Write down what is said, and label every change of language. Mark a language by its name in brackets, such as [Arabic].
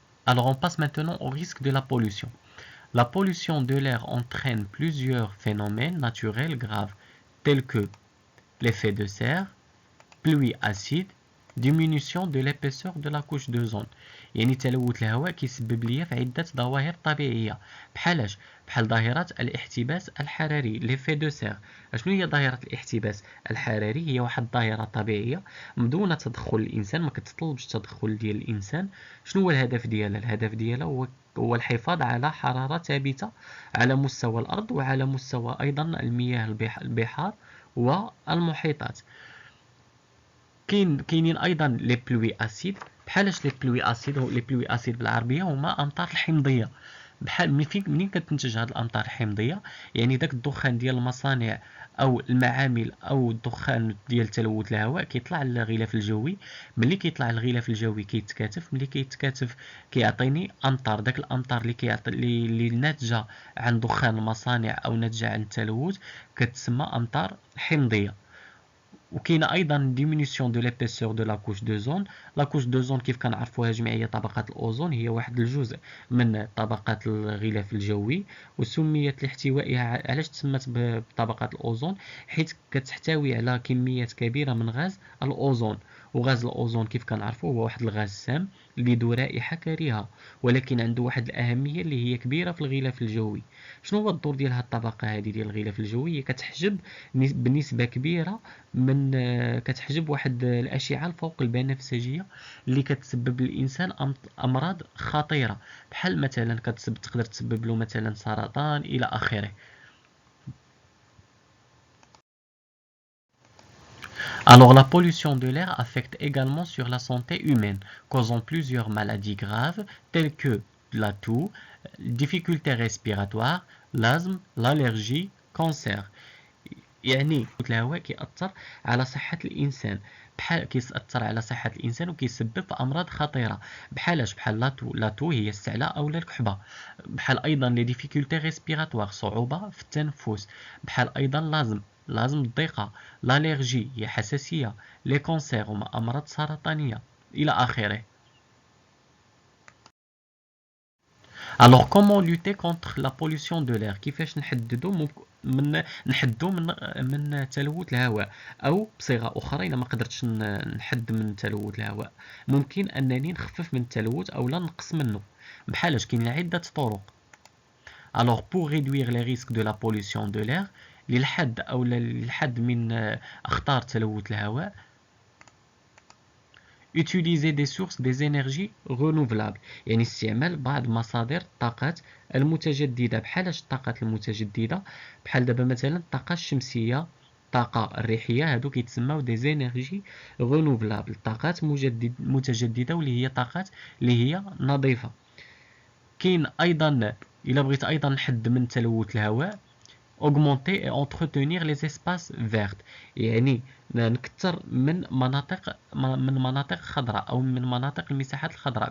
[French] Alors on passe maintenant au risque de la pollution. La pollution de l'air entraîne plusieurs phénomènes naturels graves tels que l'effet de serre, pluie acide, diminution de l'épaisseur de la couche d'ozone. [Arabic] يعني تلوث الهواء كيسبب ليا في عدة ظواهر طبيعية. بحال ظاهرة الاحتباس الحراري ليفي دو سير. شنو هي ظاهرة الاحتباس الحراري؟ هي واحد الظاهرة طبيعية دون تدخل الإنسان، ما كتطلبش التدخل ديال الإنسان. شنو هو الهدف ديالها؟ الهدف ديالها هو الحفاظ على حرارة ثابتة على مستوى الأرض وعلى مستوى أيضا المياه البحار والمحيطات. كاينين ايضا لي بلوي اسيد. بحالاش لي بلوي اسيد؟ لي بلوي اسيد بالعربيه هما امطار الحمضيه. بحال منين كتنتج هاد الامطار الحمضيه؟ يعني داك الدخان ديال المصانع او المعامل او الدخان ديال تلوث الهواء كيطلع للغلاف الجوي. ملي كيطلع للغلاف الجوي ملي كيتكاتف كيعطيني امطار. داك الامطار اللي ناتجه عن دخان المصانع او ناتجه عن التلوث كتسمى امطار حمضيه. وكاينه ايضا [French] diminution de l'épaisseur de la couche d'ozone. [Arabic] لا كوش دوزون كيف كنعرفوها جمعيه طبقات الاوزون هي واحد الجزء من طبقات الغلاف الجوي، وسميت لاحتوائها. علاش تسمت بطبقات الاوزون؟ حيث كتحتوي على كميات كبيره من غاز الاوزون. وغاز الاوزون كيف كنعرفوه هو واحد الغاز سام اللي ذو رائحه كريهه، ولكن عنده واحد الاهميه اللي هي كبيره في الغلاف الجوي. شنو هو الدور ديال هذه الطبقه هذه ديال الغلاف الجوي؟ هي كتحجب بنسبه كبيره من كتحجب واحد الاشعه الفوق البنفسجيه اللي كتسبب للانسان امراض خطيره، بحال مثلا تقدر تسبب له مثلا سرطان الى اخره. [French] Alors, la pollution de l'air affecte également sur la santé humaine, causant plusieurs maladies graves telles que la toux, difficultés respiratoires, l'asthme, l'allergie, cancer. [Arabic] يعني الهواء كيأثر على صحة الإنسان، بحال كيأثر على صحة الإنسان وكيسبب أمراض خطيرة بحالاش بحال لاطو هي السعلة أو الكحبة، بحال أيضا لي ديفيكولتي ريسبيراتوار صعوبة في التنفس، بحال أيضا لازم الضيقة، l'allergie هي حساسية، لي كونسير هما أمراض سرطانية إلى آخره. [French] Alors comment lutter contre la pollution de l'air؟ [Arabic] كيفاش نحدو من تلوث الهواء، او بصيغه اخرى الا ما قدرتش نحد من تلوث الهواء، ممكن انني نخفف من التلوث او لا نقص منه. بحالاش كاين عده طرق. [French] Alors pour réduire les risques de la pollution de l'air، [Arabic] للحد من اخطار تلوث الهواء، [French] utiliser des sources des énergies renouvelables، [Arabic] يعني استعمال بعض مصادر الطاقات المتجددة. بحالاش الطاقات المتجددة؟ بحال دابا مثلا الطاقة الشمسية، الطاقة الريحية، هادو كيتسماو دي زينيرجي رونوفلابل، طاقات متجددة واللي هي طاقات اللي هي نظيفة. كاين ايضا الا بغيت ايضا نحد من تلوث الهواء، [French] augmenter et entretenir les espaces verts، [Arabic] يعني نكثر من مناطق خضراء او من مناطق المساحات الخضراء.